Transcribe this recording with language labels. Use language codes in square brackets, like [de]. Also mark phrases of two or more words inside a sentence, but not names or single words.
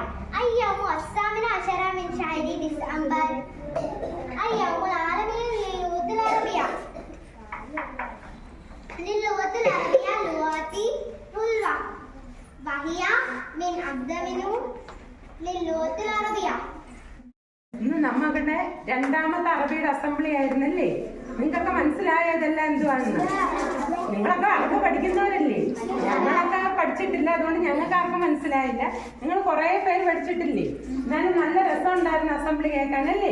[ar] اليوم 18 من شهر ديسمبر اليوم العالمي للغة العربية. للغة العربية لغات حلوة وهي من أقدم للغة العربية. [ml] ഇന്ന് നമ്മളുടെ രണ്ടാമത്തെ അറബിയുടെ അസംബ്ലി ആയിരുന്നല്ലേ? നിങ്ങൾക്കൊക്കെ മനസ്സിലായതെല്ലാം എന്തുവാണെന്ന്? നിങ്ങളൊക്കെ അറബ് പഠിക്കുന്നവരല്ലേ? ഞങ്ങളൊക്കെ പഠിച്ചില്ല, അതുകൊണ്ട് ഞങ്ങൾക്ക് ആർക്കും മനസ്സിലായില്ല. നിങ്ങൾ കുറേ പേര് പഠിച്ചിട്ടില്ലേ? എന്നാലും നല്ല രസം ഉണ്ടായിരുന്നു അസംബ്ലി കേൾക്കാനല്ലേ?